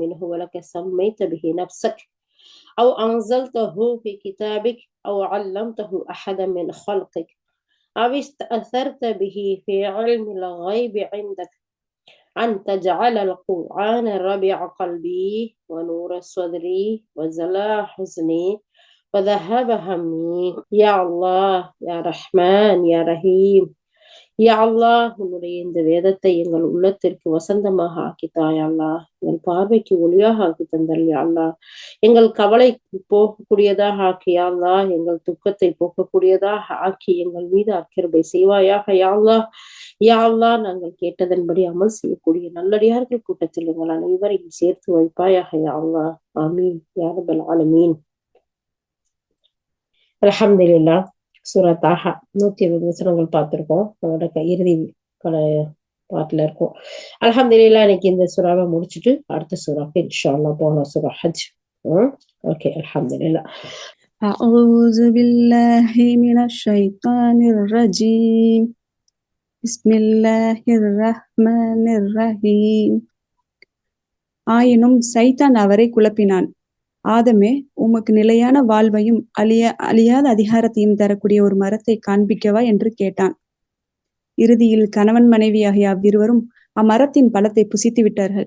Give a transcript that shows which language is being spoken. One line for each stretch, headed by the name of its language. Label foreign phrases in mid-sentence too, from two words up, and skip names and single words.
Arabic: هو لك سميت به نفسك أو أنزلته في كتابك أو علمته أحدا من خلقك أو استأثرت به في علم الغيب عندك أن تجعل القرآن ربيع قلبي ونور صدري وزلاء حزني وذهب همي يا الله يا رحمن يا رحيم
Tamil: யா அல்லாஹ் உன்னுடைய இந்த வேதத்தை எங்கள் உள்ளத்திற்கு வசந்தமாக ஆக்கித்தாய் அல்லாஹ், எங்கள் பார்வைக்கு ஒளியாக ஆக்கி தந்தல் யா அல்லாஹ், எங்கள் கவலை போகக்கூடியதாக ஆக்கி யா அல்லாஹ், எங்கள் துக்கத்தை போக்கக்கூடியதாக ஆக்கி எங்கள் மீது அக்கிருபை செய்வாயாக யா அல்லாஹ். யா அல்லாஹ், நாங்கள் கேட்டதன்படி அமல் செய்யக்கூடிய நல்லடியார்கள் கூட்டத்தில் எங்கள் அனைவரையும் சேர்த்து வைப்பாயாக யா அல்லாஹ்.
Arabic: آمين يا رب العالمين. الحمد لله.
Tamil: சூரா தாஹா 120 வசனங்கள் பார்த்திருக்கோம். அதோட இறுதி பாட்டுல இருக்கும். அல்ஹம்துலில்லாஹ். இன்னைக்கு இந்த சூறாவை முடிச்சுட்டு அடுத்த சூறாக்கு
Arabic: إن شاء الله
Tamil: போகலாம். சூரா ஹஜ். ஓகே, அல்ஹம்துலில்லாஹ்.
Arabic: أعوذ بالله من الشيطان الرجيم بسم الله الرحمن الرحيم.
Tamil: ஆயினும் சைத்தான் அவரை குழப்பினான். ஆதமே, உமக்கு நிலையான வாழ்வையும் அழியாத அதிகாரத்தையும் தரக்கூடிய ஒரு மரத்தை காண்பிக்கவா என்று கேட்டான். இறுதியில் கணவன் மனைவியாகிய அவ்விருவரும் அம்மரத்தின் பழத்தை புசித்து விட்டார்கள்.